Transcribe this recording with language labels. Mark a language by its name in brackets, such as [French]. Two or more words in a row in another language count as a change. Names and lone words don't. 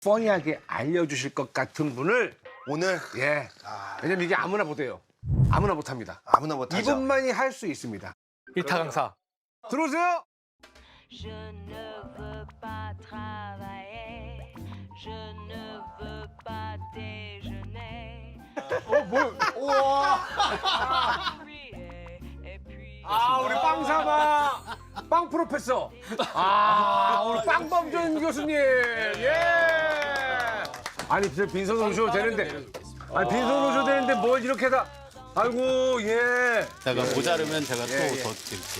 [Korean] 뻔히하게 알려주실 것 같은 분을 오늘 예. 왜냐면 이게 아무나 못해요. 아무나 못합니다. 아무나 못하죠. 이분만이 할 수 있습니다. 일타 강사. 들어오세요. [French] Je ne veux pas travailler, je ne veux pas déjeuner. Et puis, [Korean] 아 우리 빵사마 빵 프로페서. 아 우리 빵범준 교수님. 예. 아니 빈손으로 오셔도 되는데. 아니 빈손으로 오셔도 되는데 뭘 이렇게 다. 아이고 예. 제가 모자르면 제가 또 더 드릴게요.